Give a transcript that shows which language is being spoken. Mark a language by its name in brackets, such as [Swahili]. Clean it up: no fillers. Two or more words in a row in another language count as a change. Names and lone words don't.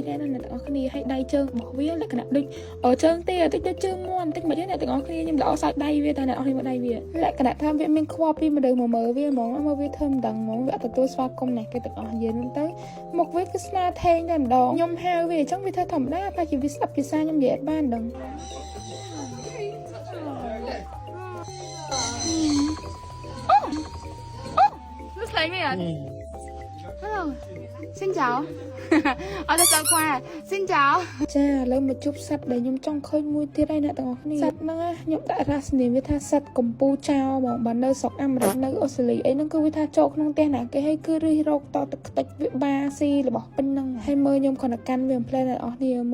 [Khmer] ដែរណាអ្នកនរគ្នាហើយដៃជើងរបស់វាលក្ខណៈដូចជើងទាតិចដូចជើងមាន់តិចមកអ្នកទាំងអស់គ្នាខ្ញុំល្អសាច់ដៃវាតែអ្នកអស់គ្នាមើលដៃវាលក្ខណៈថាវាមានខ្វល់ពីមនុស្សមកមើលវាហ្មងមើលវាធ្វើមិនដឹងហ្មងវាអត់ទទួលស្វាគមន៍ណាគេទាំងអស់យើងហ្នឹងទៅមុខវាគឺស្នាថេងតែម្ដងខ្ញុំហៅវាអញ្ចឹងវាធ្វើធម្មតាប្រហែលជាវាស្ដាប់ភាសាខ្ញុំនិយាយអត់បានដឹងអូ [English] looks like me [Vietnamese] Hello xin chào [Khmer] អត់ទៅសើខ្វា [Vietnamese] xin chào [Khmer] ចាឥឡូវមកជួបសត្វដែលខ្ញុំចង់ឃើញមួយទៀតហើយអ្នកទាំងអស់គ្នាសត្វហ្នឹងខ្ញុំដាក់រសនាវាថាសត្វកំពូចោលហ្មងបើនៅស្រុកអាមេរិកនៅអូស្ត្រាលីអីហ្នឹងគឺវាថាចូលក្នុងផ្ទះណាគេហើយគឺរិះរកតទឹកខ្ទេចវាបាស៊ីរបស់ពេញហ្នឹងហើយមើលខ្ញុំគ្រាន់តែកាន់វាផ្លែអ្នកទាំងអស់គ្នាមើ